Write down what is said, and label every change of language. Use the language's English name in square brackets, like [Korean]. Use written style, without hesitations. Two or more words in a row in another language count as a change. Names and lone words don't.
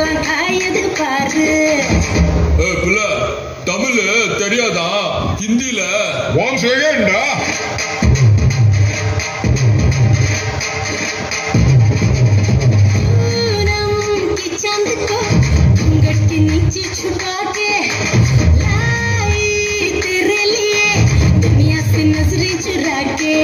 [Tamil] ஆயது பாரு. புள்ள தமிழ் தெரியாதா? ஹிந்தில [English] one second. [Hindi] चांद को घूंघट के नीचे छुपा के लाई तेरे लिए दुनिया से नजरें चुरा के.